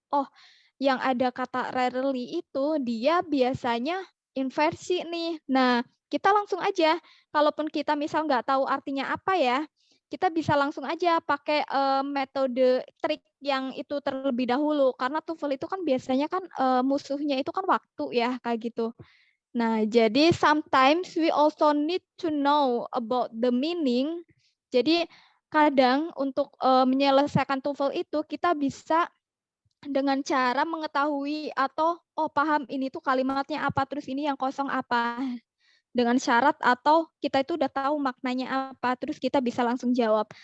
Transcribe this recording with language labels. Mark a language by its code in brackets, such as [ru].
[id] Oh, yang ada kata rarely itu dia biasanya inversi nih. Nah, kita langsung aja, kalaupun kita misal nggak tahu artinya apa ya, kita bisa langsung aja pakai metode trik yang itu terlebih dahulu. Karena TOEFL itu kan biasanya kan musuhnya itu kan waktu ya, kayak gitu. Nah, jadi [en] sometimes we also need to know about the meaning. [id] Jadi kadang untuk menyelesaikan TOEFL itu kita bisa dengan cara mengetahui atau oh paham ini tuh kalimatnya apa, terus ini yang kosong apa. Dengan syarat atau kita itu udah tahu maknanya apa, terus kita bisa langsung jawab.